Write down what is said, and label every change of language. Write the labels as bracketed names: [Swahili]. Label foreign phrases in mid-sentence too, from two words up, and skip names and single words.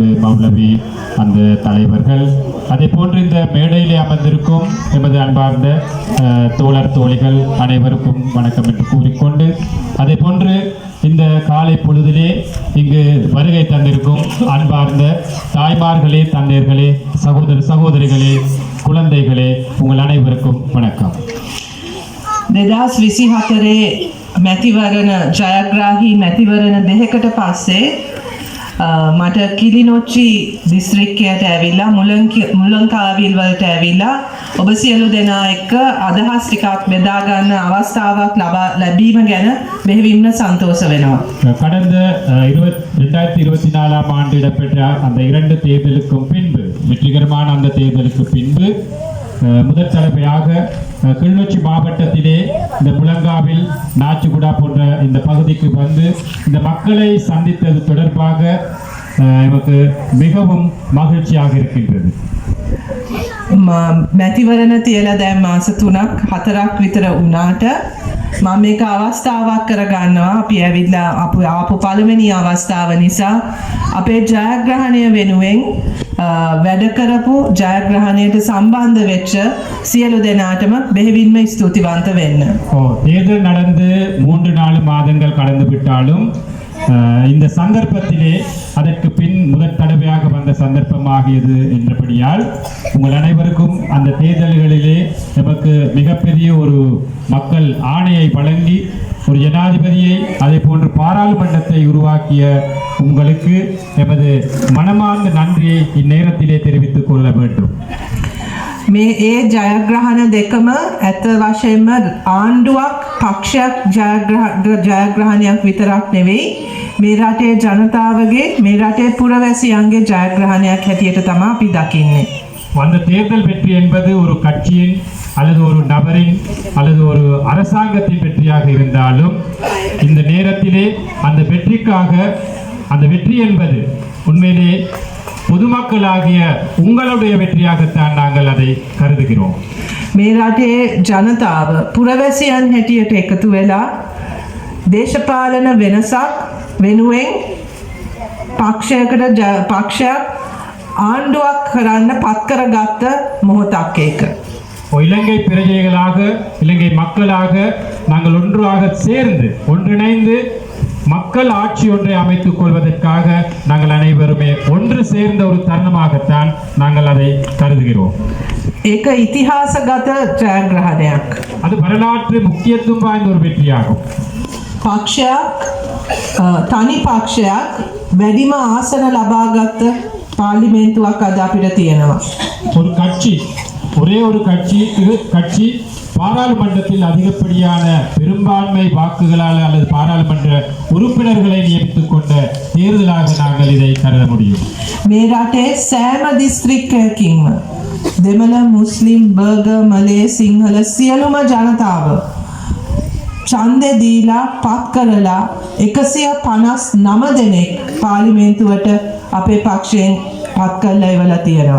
[Tamil] மௌலவி அந்த தலைவர்கள், அதே போன்று இந்த மேடையிலே அமர்ந்திருக்கும் எமது அன்பார்ந்த தோழர் தோழிகள் அனைவருக்கும் வணக்கம் என்று கூறிக்கொண்டு, அதே போன்று இந்த காலை பொழுதிலே இங்கு வருகை தந்திருக்கும் அன்பார்ந்த தாய்மார்களே, தந்தையர்களே, சகோதர சகோதரிகளே, குழந்தைகளே, உங்கள் அனைவருக்கும் வணக்கம். [Sinhala] දෙදස් 24 මැතිවරණ ජයග්‍රාහී මැතිවරණ දෙකකට පස්සේ මට කිලිනොච්චි දිස්ත්‍රික්කයට ඇවිල්ලා මුලංකාවිල් වලට ඇවිල්ලා ඔබ සියලු දෙනා එක්ක අදහස් ටිකක් බෙදා ගන්න අවස්ථාවක් ලැබීම ගැන බෙහෙවින්ම සන්තෝෂ වෙනවා. [Tamil] கடந்த 2024 ஆண்டு இடம்பெற்ற அந்த 2 தேர்தலுக்கும் பின்பு வெற்றிகரமான அந்த தேர்தலுக்கு பின்பு முதல் தடவையாக கிளிநொச்சி மாவட்டத்திலே இந்த முழங்காவில் நாச்சிகுடா போன்ற இந்த பகுதிக்கு வந்து இந்த மக்களை சந்தித்தது தொடர்பாக எனக்கு மிகவும் மகிழ்ச்சியாக இருக்கின்றது. [Sinhala] මැතිවරණ තියලා දැන් මාස 3ක් 4ක් විතර වුණාට මම මේක අවස්ථාවක් කරගන්නවා. අපි ඇවිල්ලා ආපු පළවෙනි අවස්ථාව නිසා අපේ ජයග්‍රහණය වෙනුවෙන් වැඩ කරපු ජයග්‍රහණයට සම්බන්ධ වෙච්ච සියලු දෙනාටම බෙහෙවින්ම ස්තුතිවන්ත වෙන්න. [Tamil] தேர்தல் நடந்து 3-4 மாதங்கள் கடந்து விட்டாலும் இந்த சந்தர்ப்பத்திலே அதற்கு பின் முதல் தடவையாக வந்த சந்தர்ப்பமாகியது என்றபடியால் உங்கள் அனைவருக்கும் அந்த தேர்தல்களிலே நமக்கு மிகப்பெரிய ஒரு மக்கள் ஆணையை வழங்கி ஒரு ஜனாதிபதியை அதே போன்று பாராளுமன்றத்தை உருவாக்கிய உங்களுக்கு எமது மனமார்ந்த நன்றியை இந்நேரத்திலே தெரிவித்துக் கொள்ள வேண்டும். [Sinhala] මේ ඒ ජයග්‍රහණ දෙකම ඇත්ත වශයෙන්ම ආණ්ඩුවක් පක්ෂයක් ජයග්‍රහණයක් විතරක් නෙවෙයි මේ රටේ ජනතාවගේ මේ රටේ පුරවැසියන්ගේ ජයග්‍රහණයක් හැටියට තමයි අපි දකින්නේ. [Tamil] அந்த தேர்தல் வெற்றி என்பது ஒரு கட்சியின் அல்லது ஒரு நபரின் அல்லது ஒரு அரசாங்கத்தின் வெற்றியாக இருந்தாலும் இந்த நேரத்திலே அந்த வெற்றிக்காக அந்த வெற்றி என்பது உண்மையிலே பொதுமக்களாகிய உங்களுடைய வெற்றியாகத்தான் நாங்கள் அதை கருதுகிறோம். [Sinhala] මේ රටේ ජනතාව පුරවැසියන් හැටියට එකතු වෙලා දේශපාලන වෙනසක් වෙනුවෙන් පක්ෂයක් ආණ්ඩුවක් කරන්න පත් කරගත්ත මොහොතක් ඒක. [Tamil] இலங்கை பிரஜைகளாக இலங்கை மக்களாக நாங்கள் ஒன்றாக சேர்ந்து ஒன்றிணைந்து மக்கள் ஆட்சி ஒன்றை அமைத்துக் கொள்வதற்காக நாங்கள் அனைவருமே ஒன்று சேர்ந்த ஒரு தருணமாகத்தான் நாங்கள் அதை கருதுகிறோம். [Sinhala] ඒක ඉතිහාසගත ජයග්‍රහණයක්. [Tamil] அது வரலாற்று முக்கியத்துவம் வாய்ந்த ஒரு வெற்றியாகும். [Sinhala] පක්ෂයක් තනි පක්ෂයක් වැඩිම ආසන ලබාගත් පාර්ලිමේන්තුවක් අද අපිට තියෙනවා. [Tamil] ஒரு கட்சி ஒரே ஒரு கட்சி பாராளுமன்றத்தில் அதிகப்படியான பெரும்பான்மை வாக்குகளால் அல்லது பாராளுமன்ற உறுப்பினர்களை நியமித்துக் கொண்ட தேர்தலாக நாங்கள் இதை கருத முடியும். [Sinhala] මේ රටේ සෑම දිස්ත්‍රික්කයකින්ම දෙමළ මුස්ලිම් බර්ගර් මලේ සිංහල සියලුම ජනතාව ඡන්දේ දීලා පත් කරලා 159 දෙනෙක් පාර්ලිමේන්තුවට අපේ පක්ෂයෙන් පත් කරලා ඉවලා තියෙනවා.